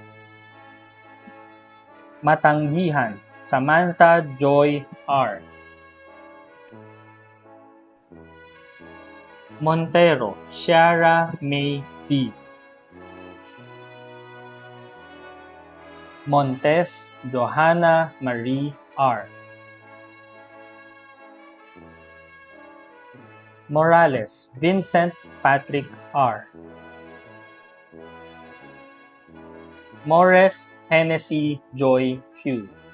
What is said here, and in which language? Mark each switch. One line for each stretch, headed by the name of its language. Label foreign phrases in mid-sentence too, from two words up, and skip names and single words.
Filipino: Matanggihan Samantha Joy R. Montero Ciara May D. Montes Johanna Marie R. Morales Vincent Patrick R. Morris Hennessy Joy Q.